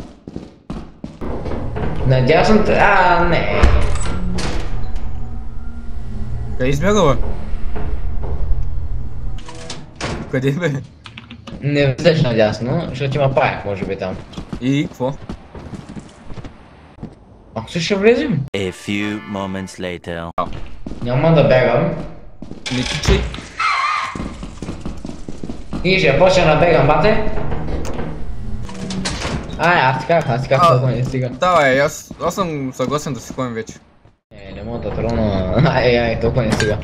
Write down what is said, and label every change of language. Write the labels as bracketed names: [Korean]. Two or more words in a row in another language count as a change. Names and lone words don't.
[Bulgarian] Надясно... А, не. Къде избяга, бе? Къде, бе? Не влизаш надясно, защото има паяк, може би там. И какво? Ако ще влезем? [English] A few moments later. [Bulgarian] Няма да бягам. Не тичай. И ще почна да бегам, бате. Аз ти казах толкова не стига. Давай, аз съм съгласен да си ходим вече. Не мога да трона. Толкова не стига.